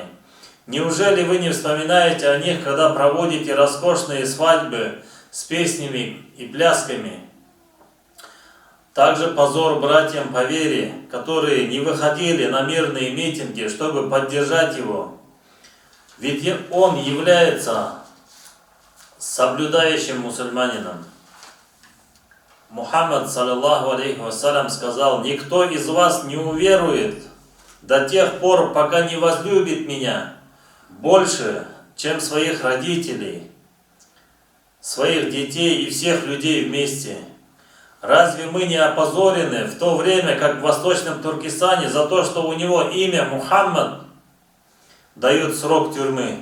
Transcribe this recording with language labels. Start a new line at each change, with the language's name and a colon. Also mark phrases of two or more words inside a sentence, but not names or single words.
Russian: Неужели вы не вспоминаете о них, когда проводите роскошные свадьбы с песнями и плясками? Также позор братьям по вере, которые не выходили на мирные митинги, чтобы поддержать его. Ведь он является соблюдающим мусульманином.
Arabic: Мухаммад, صلى الله عليه وسلم,
Russian: сказал: «Никто из вас не уверует до тех пор, пока не возлюбит меня больше, чем своих родителей, своих детей и всех людей вместе». Разве мы не опозорены в то время, как в Восточном Туркестане, за то, что у него имя Мухаммад, дают срок тюрьмы?